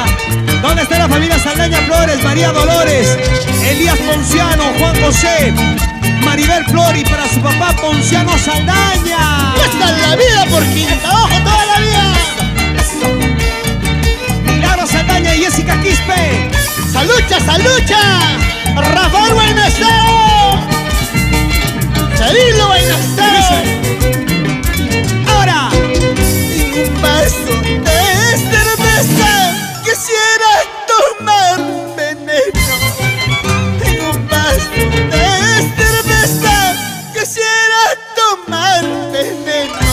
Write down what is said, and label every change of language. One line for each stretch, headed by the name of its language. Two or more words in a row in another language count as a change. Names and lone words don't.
Spanish: ¿Dónde está la familia Saldaña Flores? María Dolores, Elías Ponciano, Juan José, Maribel Flor y para su papá Ponciano Saldaña. Cuesta la vida por Quinta Ojo toda la vida. Milagro Saldaña y Jessica Quispe. ¡Salucha, salucha! ¡Rafael Buenastero! ¡Cirilo Buenastero! Ahora, Un vaso de cerveza quisiera tomar veneno. En un vaso de cerveza quisiera tomar veneno.